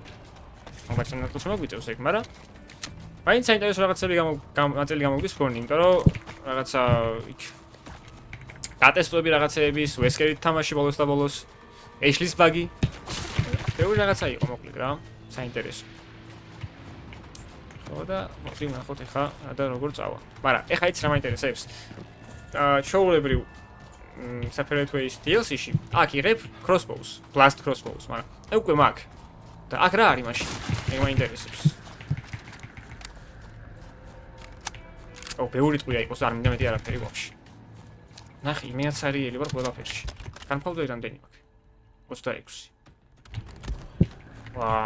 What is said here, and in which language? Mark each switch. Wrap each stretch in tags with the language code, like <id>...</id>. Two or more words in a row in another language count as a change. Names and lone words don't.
<ka>მაგას ამ ნაწილში მოგვიწევს ეგ, მაგრამ მაინც საინტერესო რაღაცები ნაწილი გამოგდის მგონი, იმიტომ რომ რაღაცა იქ გატესტები რაღაცეების, ვესკერით თამაში ბოლოს და ბოლოს, ეშლის ბაგი. ბევრი რაღაცა იყო მოკლედ რა, საინტერესო. ხო და მოდი ვნახოთ ეხა და როგორ წავა. მაგრამ ეხა იცი რა მაინტერესებს? ჩაულებრივ</ka> <en>separate ways DLC-</en> <ka>ში აქ იღებ</ka> <en>crossbows, blast crossbows,</en> <ka>მაგრამ უკვე მაქვს. და აქ რა არის მაშინ? ეგ მაინტერესებს. ბევრი ტყვია იყოს, არ მინდა მეტი არაფერი ვაფშე. ნახე, მეც არიელი ვარ ყველაფერში. განფალდოი რამდენი მაქვს? 26. ვა.</ka>